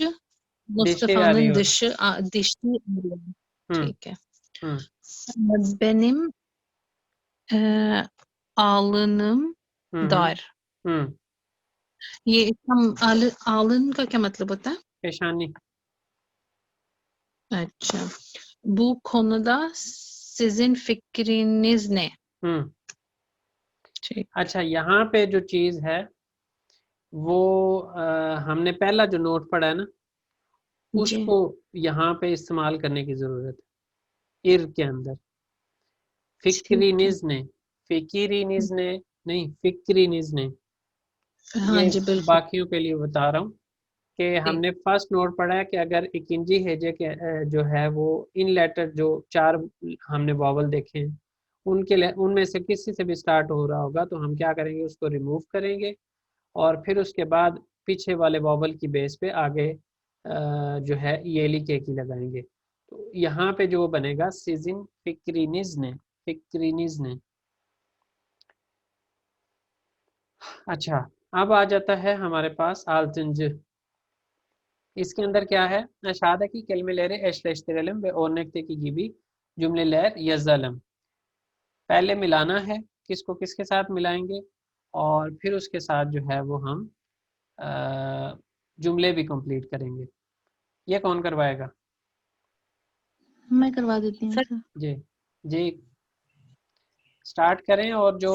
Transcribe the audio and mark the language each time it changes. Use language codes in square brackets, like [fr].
[hi] दिश ही आ रही [tr] मुस्तफा'nın [hi] हो। [tr] dişi [hi] हम्म ठीक है। हम्म [tr] benim alnım dar। [hi] हम्म ये इसका alın का क्या मतलब होता है? पेशानी। [tr] अच्छा, bu konuda sizin fikriniz ne? [hi] ठीक। अच्छा, यहाँ पे जो चीज है वो हमने पहला जो नोट पढ़ा है ना, जी उसको यहाँ पे इस्तेमाल करने की जरूरत है। इर के अंदर ठीक है। [tr] फिक्रीनिज ने, फिक्रीनिज ने [hi] नहीं, [tr] फिक्रीनिज ने। [hi] हाँ ये जी बिल्कुल बाकियों के लिए बता रहा हूँ कि हमने फर्स्ट नोट पढ़ा है कि अगर इकिंजी हेजे के जो है वो इन लेटर जो चार हमने वॉवल देखे हैं उनमें से किसी से भी स्टार्ट हो रहा होगा, तो हम क्या करेंगे, उसको रिमूव करेंगे और फिर उसके बाद पीछे वाले वॉवल की बेस पे आगे जो है येली के की लगाएंगे। तो यहाँ पे जो बनेगा [tr] सीजिन फिक्रीनिज ने, फिक्रीनिज ने। [hi] अच्छा, अब आ जाता है हमारे पास आलतंज। इसके अंदर क्या है, [tr] aşağıdaki kelimeleri eşleştirelim ve örnekteki gibi cümleler yazalım। [hi] पहले मिलाना है, किसको किसके साथ मिलाएंगे, और फिर उसके साथ जो है वो हम जुमले भी कंप्लीट करेंगे। ये कौन करवाएगा? मैं करवा देती हूँ सर। जी जी, स्टार्ट करें, और जो